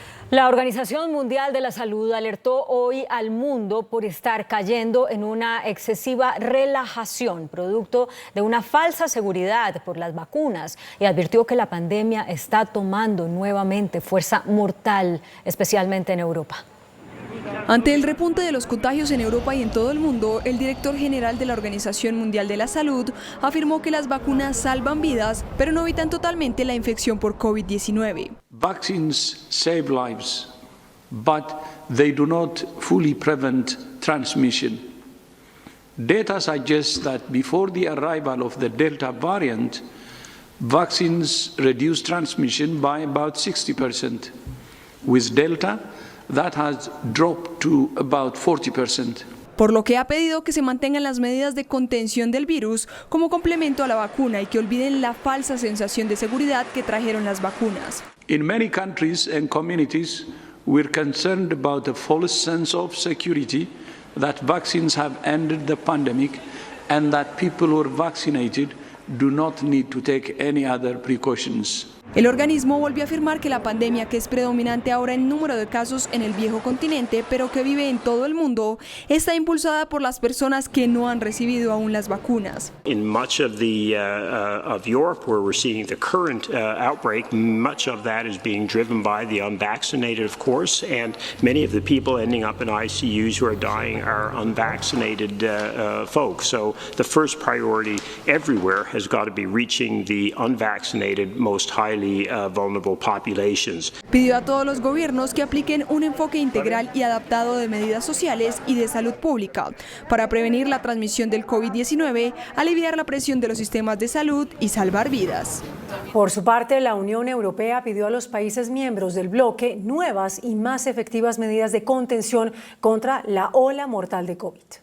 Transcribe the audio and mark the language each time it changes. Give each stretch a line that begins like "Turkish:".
Spanish: La Organización Mundial de la Salud alertó hoy al mundo por estar cayendo en una excesiva relajación, producto de una falsa seguridad por las vacunas, y advirtió que la pandemia está tomando nuevamente fuerza mortal, especialmente en Europa. Ante el repunte de los contagios en Europa y en todo el mundo, el director general de la Organización Mundial de la Salud afirmó que las vacunas salvan vidas, pero no evitan totalmente la infección por COVID-19.
English: Vaccines save lives, but they do not fully prevent transmission. Data suggests that before the arrival of the Delta variant, vaccines reduce transmission by about 60%. With Delta, that has dropped to about 40%.
Spanish: Por lo que ha pedido que se mantengan las medidas de contención del virus como complemento a la vacuna y que olviden la falsa sensación de seguridad que trajeron las vacunas.
English: In many countries and communities, we're concerned about the false sense of security that vaccines have ended the pandemic and that people who are vaccinated do not need to take any other precautions.
Spanish: El organismo volvió a afirmar que la pandemia, que es predominante ahora en número de casos en el viejo continente, pero que vive en todo el mundo, está impulsada por las personas que no han recibido aún las vacunas.
English: In much of Europe, where we're seeing the current outbreak, much of that is being driven by the unvaccinated, of course, and many of the people ending up in ICUs who are dying are unvaccinated folks. So the first priority everywhere has got to be reaching the unvaccinated, most highly vulnerable populations.
Spanish: Pidió a todos los gobiernos que apliquen un enfoque integral y adaptado de medidas sociales y de salud pública para prevenir la transmisión del COVID-19, aliviar la presión de los sistemas de salud y salvar vidas. Por su parte, la Unión Europea pidió a los países miembros del bloque nuevas y más efectivas medidas de contención contra la ola mortal de COVID.